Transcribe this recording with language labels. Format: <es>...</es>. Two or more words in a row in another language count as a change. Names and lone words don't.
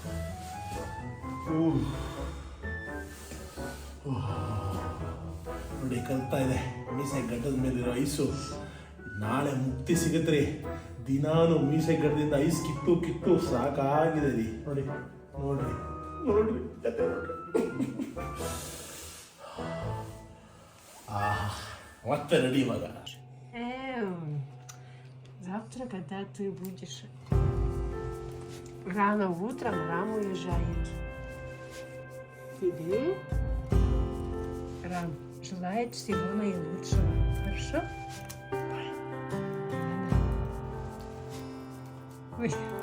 <kn>ನೋಡಿ ಕಲ್ತಾ ಇದೆ ಮೀಸೆ ಗಡ್ಡದ ಮೇಲಿರೋ ಐಸು. ನಾಳೆ ಮುಕ್ತಿ ಸಿಗುತ್ತೆ ರೀ. ದಿನಾನು ಮೀಸೆ ಗಡ್ಡದಿಂದ ಐಸ್ ಕಿತ್ತು ಕಿತ್ತು ಸಾಕಾಗಿದೆ ರೀ. ನೋಡಿ ನೋಡ್ರಿ ನೋಡ್ರಿ ಕತೆ ನೋಡ್ರಿ. ಮತ್ತೆ ರೆಡಿ ಇವಾಗ.</kn> <ru>Завтра, когда ты будешь рано утром, Рам уезжает. Тебе Рам желает всего наилучшего. Хорошо? Ой.</ru>